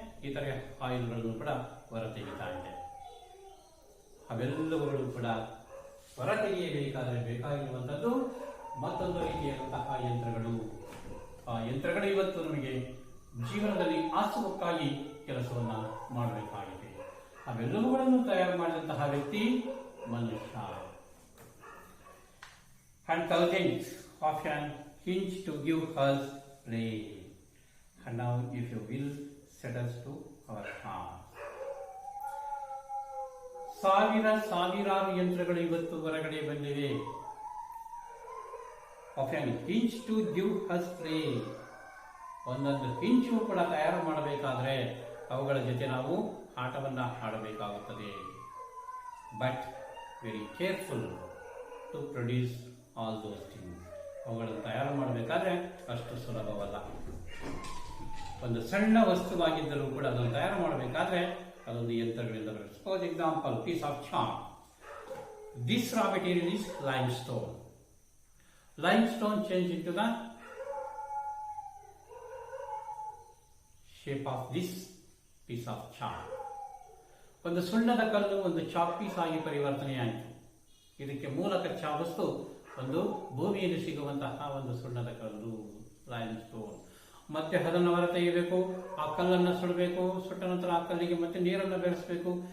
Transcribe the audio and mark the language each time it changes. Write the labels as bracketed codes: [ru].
[kn] ಇತರೆ ಆಯಿಲ್ಗಳನ್ನು ಕೂಡ ಹೊರತೆಗಿತಾ ಇದೆ. ಅವೆಲ್ಲವುಗಳು ಕೂಡ ಹೊರತೆಗೆಯಬೇಕಾದರೆ ಬೇಕಾಗಿರುವಂಥದ್ದು ಮತ್ತೊಂದು ರೀತಿಯಾದಂತಹ ಯಂತ್ರಗಳು. ಆ ಯಂತ್ರಗಳು ಇವತ್ತು ನಮಗೆ ಜೀವನದಲ್ಲಿ ಆಸುವಕ್ಕಾಗಿ ಕೆಲಸವನ್ನು ಮಾಡಬೇಕಾಗಿದೆ. ಅವೆಲ್ಲವುಗಳನ್ನು ತಯಾರು ಮಾಡಿದಂತಹ ವ್ಯಕ್ತಿ ಮನುಷ್ಯ. [en] And thousands of an hinge to give us play. And now, if you will, set us to our task. [kn] ಸಾವಿರಾರು ಯಂತ್ರಗಳು ಇವತ್ತು ಹೊರಗಡೆ ಬಂದಿವೆ. [en] Of an hinge to give us play. [kn] ಒಂದೊಂದು ಹಿಂಚು ಕೂಡ ತಯಾರು ಮಾಡಬೇಕಾದ್ರೆ ಅವುಗಳ ಜೊತೆ ನಾವು ಆಟವನ್ನು ಆಡಬೇಕಾಗುತ್ತದೆ. [en] But very careful to produce all those things. [kn] ಅವುಗಳನ್ನು ತಯಾರು ಮಾಡಬೇಕಾದ್ರೆ ಅಷ್ಟು ಸುಲಭವಲ್ಲ. ಒಂದು ಸಣ್ಣ ವಸ್ತುವಾಗಿದ್ದರೂ ಕೂಡ ಅದನ್ನು ತಯಾರು ಮಾಡಬೇಕಾದ್ರೆ ಅದೊಂದು ಯಂತ್ರಗಳಿಂದ ಬರುತ್ತೆ. [en] Suppose example, piece of chalk. This raw material is limestone. Limestone change into the shape of this piece of chalk. [kn] ಒಂದು ಸುಣ್ಣದ ಕಲ್ಲು ಒಂದು ಚಾಕ್ ಪೀಸ್ ಆಗಿ ಪರಿವರ್ತನೆಯಾಯಿತು. ಇದಕ್ಕೆ ಮೂಲ ಕಚ್ಚಾ ವಸ್ತು ಒಂದು ಭೂಮಿಯಲ್ಲಿ ಸಿಗುವಂತಹ ಒಂದು ಸುಣ್ಣದ ಕಲ್ಲು, ಲೈಮ್ ಸ್ಟೋನ್. ಮತ್ತೆ ಅದನ್ನು ಹೊರ ತೆಗೆಯಬೇಕು, ಆ ಕಲ್ಲನ್ನು ಸುಡಬೇಕು, ಸುಟ್ಟ ನಂತರ ಆ ಕಲ್ಲಿಗೆ ಮತ್ತೆ ನೀರನ್ನು ಬೆರೆಸಬೇಕು.